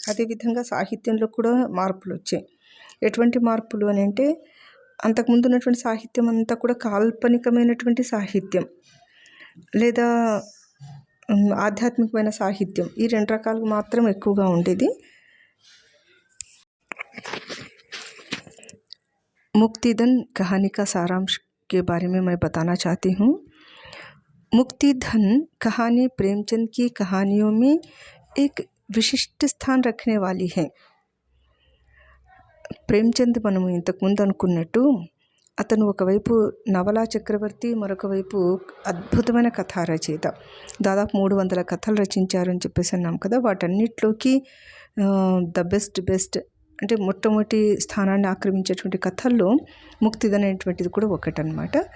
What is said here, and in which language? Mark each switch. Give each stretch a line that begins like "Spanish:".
Telugu: అదేవిధంగా సాహిత్యంలో కూడా మార్పులు వచ్చాయి. ఎటువంటి మార్పులు అని అంటే అంతకుముందు ఉన్నటువంటి సాహిత్యం అంతా కూడా కాల్పనికమైనటువంటి సాహిత్యం లేదా ఆధ్యాత్మికమైన సాహిత్యం, ఈ 2 రకాలు మాత్రం ఎక్కువగా ఉండేది.
Hindi: मुक्तिदन कहानी का सारांश के बारे में मैं बताना चाहती हूँ। मुक्तिधन कहानी प्रेमचंद की कहानियों में एक विशिष्ट स्थान रखने वाली है।
Telugu: ప్రేమచంద్ మనము ఇంతకుముందు అనుకున్నట్టు అతను ఒకవైపు నవలా చక్రవర్తి, మరొక వైపు అద్భుతమైన కథా రచయిత. దాదాపు 300 కథలు రచించారని చెప్పేసి అన్నాం కదా. వాటన్నిటిలోకి ద బెస్ట్ అంటే మొట్టమొదటి స్థానాన్ని ఆక్రమించేటువంటి కథల్లో ముక్తిదన్ అనేటువంటిది కూడా ఒకటన్నమాట.